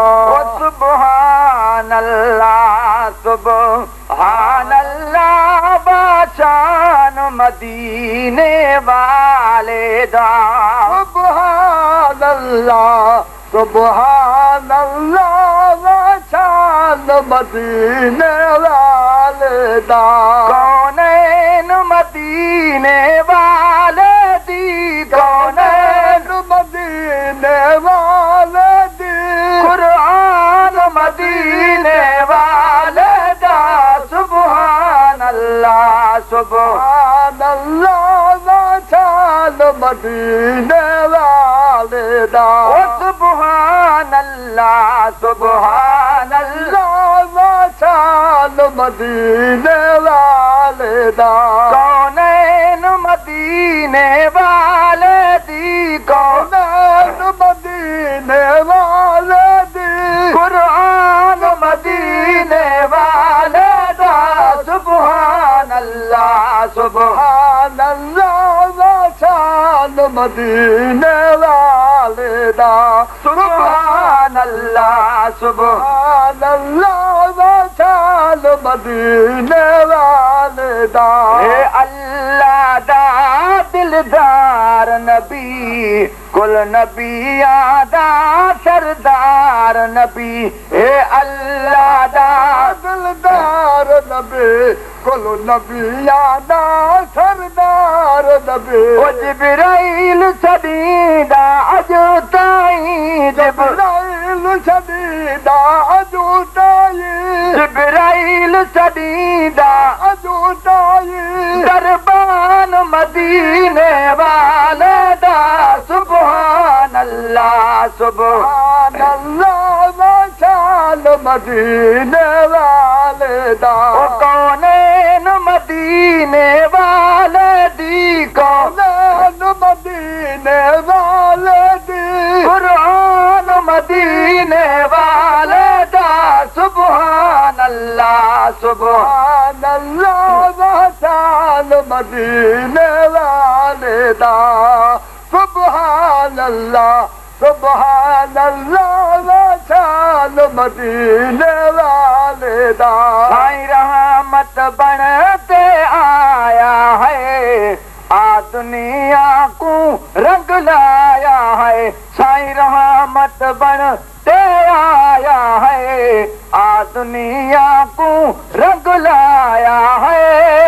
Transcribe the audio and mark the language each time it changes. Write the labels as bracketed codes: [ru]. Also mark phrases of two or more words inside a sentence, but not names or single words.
[ar] و سبحان الله، سبحان الله، [pa] باشان مديني والي دا. [ar] سبحان الله، سبحان الله، [pa] باشان مديني والي دا. ڪونين مديني والي دي، ڪونين ڪونين مديني والي دي. قرآن مديني والي دا. [ar] سبحان الله، سبحان سبحان الله، [pa] باشان مديني والي دا. [ar] و سبحان الله، سبحان الله. [pa] الله، باشان مديني والي دا. ڪونين مديني والي دي، ڪونين ڪونين مديني والي دي. قرآن مديني والي دا. [ar] سبحان الله، سبحان سبحان الله، [pa] باشان مديني والي دا. [ar] سبحان الله، سبحان سبحان الله، [pa] باشان مديني والي دا. اي الله دا دلدار نبي، ڪل نبي آدا سردار نبي. اي الله دا دلدار نبي، ڪل نبي آدا سردار نبي. او جبرائيل ڇڏيندا اڄ تائين، جب- جبرائيل ڇڏيندا اڄ تائين. جبرائيل ڇڏيندا اڄ تائين. دربان مديني والي دا. [ar] سبحان الله، سبحان سبحان الله، [pa] باشان مديني والي دا. او ڪونين مديني والي دي، ڪونين ڪونين مديني والي دي. قرآن مديني والي دا. [ar] سبحان الله، سبحان سبحان الله، [pa] باشان مديني والي دا. [ar] سبحان الله، سبحان الله، [pa] باشان مديني والي دا. [ur] سائين رحمت بن تي آيا ہے، آ دنيا ڪو رنگ لايا ہے. سائين رحمت بن تي آيا ہے، آ دنيا ڪو رنگ لايا ہے.